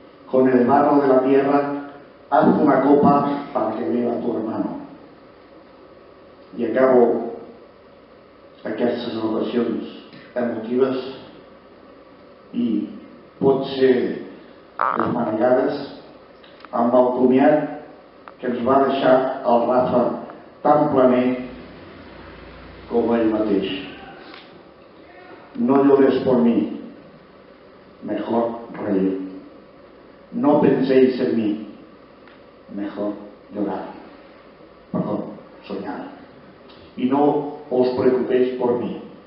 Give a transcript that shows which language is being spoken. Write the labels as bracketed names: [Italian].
[Spanish] Con el barro de la tierra haz una copa para que beba tu hermano. [Catalan] I acabo aquestes oracions emotives i potser desmanegades amb el comiat que ens va deixar el Rafa tan planer com ell mateix. [Spanish] No llores por mí, mejor reír. No penséis en mí, mejor llorar. Perdón, soñar. Y no os preocupéis por mí.